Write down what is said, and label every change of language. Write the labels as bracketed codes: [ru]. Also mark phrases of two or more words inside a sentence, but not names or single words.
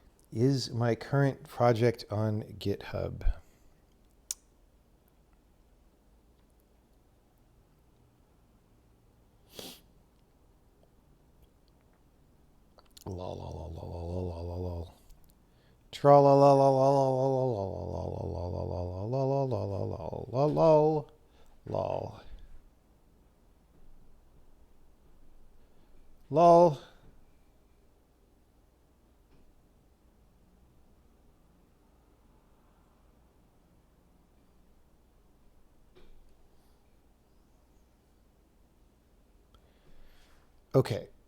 [en] is my current project on GitHub. Lol, lol, lol, lol, lol, lol, lol, lol. Tra la la la la la la la la la la la la la la lol. Lol. Okay.